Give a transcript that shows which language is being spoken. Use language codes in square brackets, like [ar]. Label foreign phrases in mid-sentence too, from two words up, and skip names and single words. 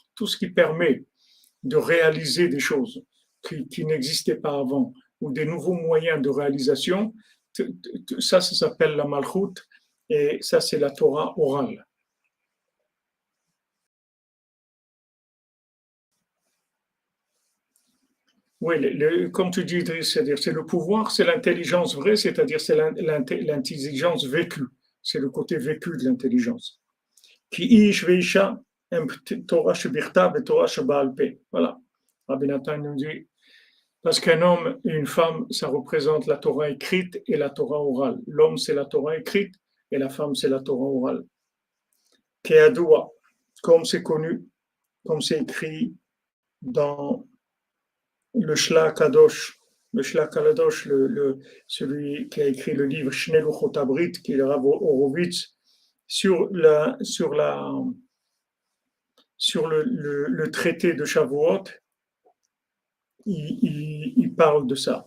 [fr] Tout ce qui permet de réaliser des choses qui n'existaient pas avant, ou des nouveaux moyens de réalisation, ça s'appelle la Malchut, et ça, c'est la Torah orale. Oui, comme tu dis, Idriss, c'est-à-dire c'est le pouvoir, c'est l'intelligence vraie, c'est-à-dire c'est l'intelligence vécue. C'est le côté vécu de l'intelligence. [he] כי איש ואשה תורה שבירתא את תורה שבעל פה. [fr] Voilà. Rabbi Nathan nous dit, parce qu'un homme et une femme, ça représente la Torah écrite et la Torah orale. L'homme, c'est la Torah écrite et la femme, c'est la Torah orale. Keadoua, comme c'est connu, comme c'est écrit dans le Shla Kadosh, celui qui a écrit le livre Shnei Luchot Abrit, qui est le Rav Horowitz, sur le traité de Shavuot, il parle de ça.